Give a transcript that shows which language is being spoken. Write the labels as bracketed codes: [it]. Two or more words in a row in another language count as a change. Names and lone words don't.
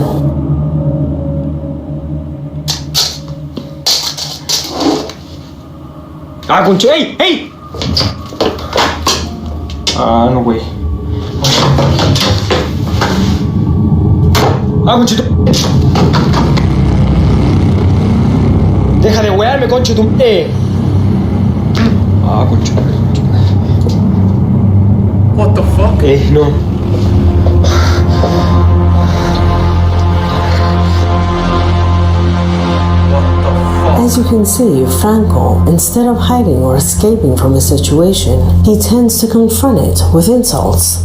[es] ¡Ah, conche! ¡Ey! ¡Ey! Ah, no, güey. ¡Ah, conchito! ¡Deja de wearme, conche tu... Ah, conche. [en] What the fuck? No. As you can see, Franco, instead of hiding or escaping from a situation, he tends to confront it with insults.